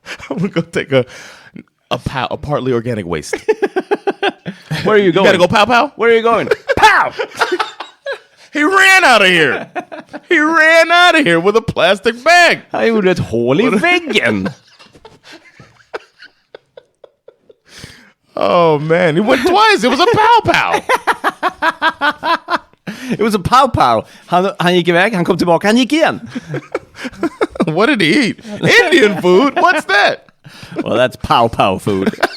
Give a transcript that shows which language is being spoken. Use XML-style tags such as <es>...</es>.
<en>I'm gonna go take a partly organic waste. Where are you going? You gotta go pow. Where are you going? Pow! He ran out of here. He ran out of here with a plastic bag.</en> <sv>Han gjorde ett hål i väggen.</sv> <en>Oh man, he went twice. It was a pow. It was a pow.</en> <sv>Han gick iväg, han kom tillbaka, han gick igen.</sv> <en>What did he eat? Indian food? What's that? Well, that's pow food.</en>